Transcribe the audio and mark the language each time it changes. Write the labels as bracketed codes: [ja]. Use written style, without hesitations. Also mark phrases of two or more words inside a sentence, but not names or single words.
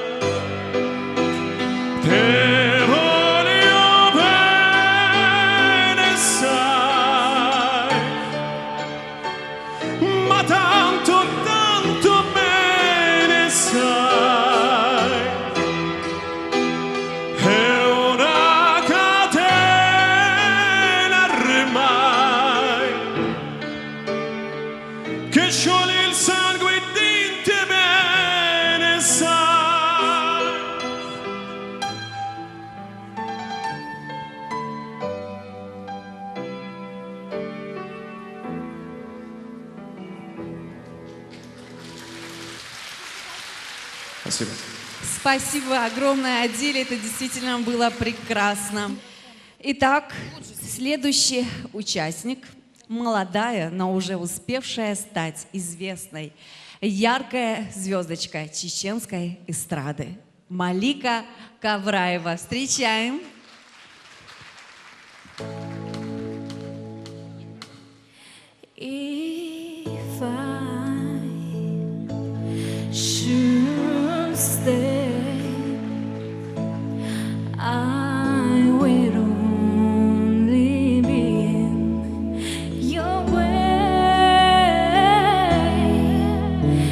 [it] Te voglio bene sai, ma tanto, tanto bene sai, è una catena ormai che scioglie il sangue di te bene sai. [ru] Спасибо. Спасибо огромное, Адиль, это действительно было прекрасно. Итак, следующий участник, молодая, но уже успевшая стать известной, яркая звездочка чеченской эстрады Малика Кавраева. Встречаем. [en] If I should stay, I will only be in your way.